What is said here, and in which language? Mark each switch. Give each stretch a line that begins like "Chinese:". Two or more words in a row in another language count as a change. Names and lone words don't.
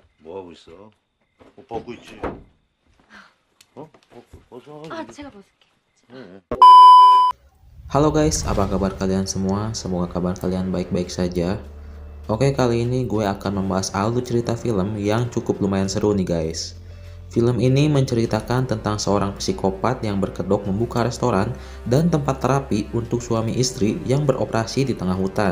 Korean: 뭐 하고 있어? 옷 벗고 있지. 벗어. 제가 벗을게. 해.
Indonesian: Halo guys, apa kabar kalian semua? Semoga kabar kalian baik-baik saja. Oke, kali ini gue akan membahas alur cerita film yang cukup lumayan seru nih guys. Film ini menceritakan tentang seorang psikopat yang berkedok membuka restoran dan tempat terapi untuk suami istri yang beroperasi di tengah hutan.